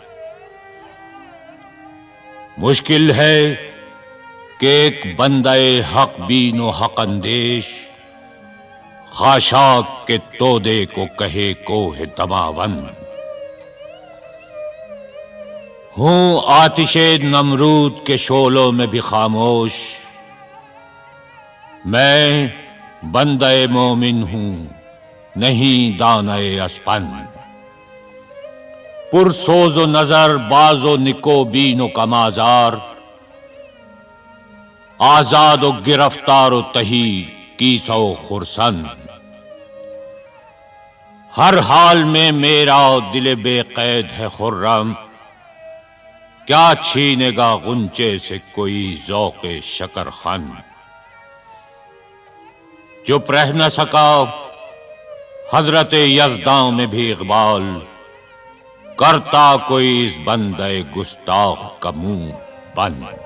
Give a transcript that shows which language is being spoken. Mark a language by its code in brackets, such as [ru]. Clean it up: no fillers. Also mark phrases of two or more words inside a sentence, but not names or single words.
[ur] مشکل ہے کہ ایک بندہ حق بین و حق اندیش، خاشاک کے تودے کو کہے کوہ دماوند۔ ہوں آتش نمرود کے شعلوں میں بھی خاموش، میں بندہ مومن ہوں نہیں دانہ اسپند۔ پرسوز و نظر باز و نکو بین و کمازار، آزاد و گرفتار و تہی کیسا و خرسند۔ ہر حال میں میرا دل بے قید ہے خرم، کیا چھینے گا غنچے سے کوئی ذوق شکرخند۔ چپ رہ نہ سکا حضرت یزداں میں بھی اقبال، کرتا کوئی اس بندہ گستاخ کا منہ بند۔